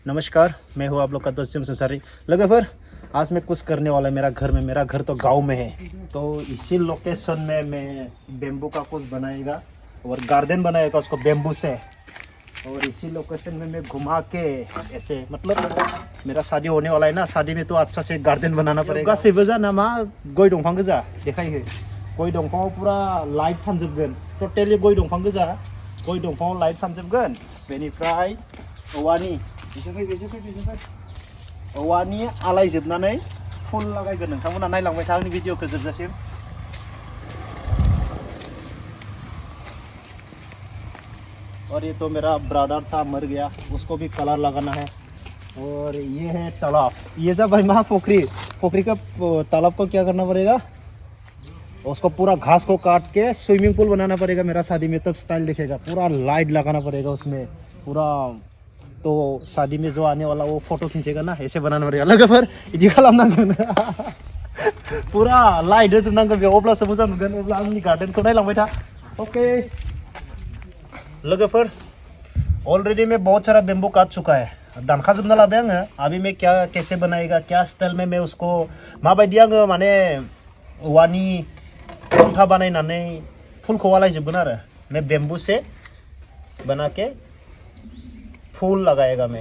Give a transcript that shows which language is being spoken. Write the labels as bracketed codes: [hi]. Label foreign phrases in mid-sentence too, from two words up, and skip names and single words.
[hi] नमस्कार, मैं हूँ आप लोग का दोस्त संसारी। लगे फिर आज मैं कुछ करने वाला है मेरा घर तो गांव में है, तो इसी लोकेशन में मैं बेम्बू का कुछ बनाएगा और गार्डन बनाएगा उसको बेम्बू से। और इसी लोकेशन में मैं घुमा के ऐसे मतलब मेरा शादी होने वाला है ना, शादी में तो अच्छा से गार्डन बनाना पड़ेगा। [brx] गासैबो नामा गय दंफां गोजा देखायो, गय दंफांआव पूरा लाइट फानजोबगोन, टोटेलि गय दंफां गोजा, गय दंफांआव लाइट फानजोबगोन। बेनिफ्राय औवानि औवानि आलायजोबनानै फुल लागायगोन। नोंथांमोना नायलांबाय था आंनि भिडिअखौ जोबजासिम। [hi] और ये तो मेरा ब्रदर था, मर गया, उसको भी कलर लगाना है। और ये है तालाब, ये जब भाई महा पोखरी का तालाब को क्या करना पड़ेगा, उसको पूरा घास को काट के स्विमिंग पूल बनाना पड़ेगा मेरा शादी में, तब स्टाइल दिखेगा। पूरा लाइट लगाना पड़ेगा उसमें पूरा, तो शादी में जो आने वाला वो फोटो खींचेगा ना, ऐसे बनाना पड़ेगा। [brx] लोगोफोर इदि खालामनांगोन पूरा लाइट होजोबनांगोन बेयाव, अब्लासो मोजां नुगोन। अब्ला आंनि गार्डनखौ नायलांबाय था। ओके लोगोफोर, [hi] ऑलरेडी मैं बहुत सारा बेम्बू काट चुका है, [brx] दानखा जोबना लाबाय आङो। [hi] अभी मैं क्या कैसे बनाएगा, क्या स्टाइल में मैं उसको [brx] माबायदि आङो माने औवानि खुन्था बानायनानै फुलखौ आलायजोबगोन आरो। [hi] मैं बेम्बू से बना के फूल लगाएगा मैं।